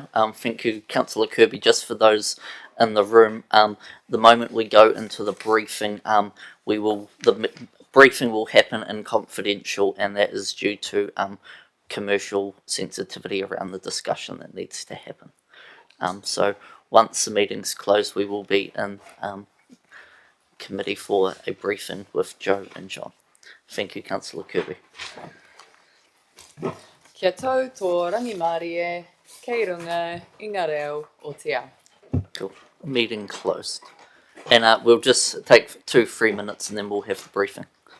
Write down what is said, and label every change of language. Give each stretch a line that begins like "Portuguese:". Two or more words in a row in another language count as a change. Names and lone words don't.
English: Thank you, Councillor Kirby. Just for those in the room, the moment we go into the briefing, the briefing will happen in confidential, and that is due to commercial sensitivity around the discussion that needs to happen. So once the meeting's closed, we will be in committee for a briefing with Joe and John. Thank you, Councillor Kirby.
Māori: Kia tau tō rangimārie, kei runga i ngā reo o te ao.
English: Cool. Meeting closed. And we'll just take 2-3 minutes and then we'll have the briefing.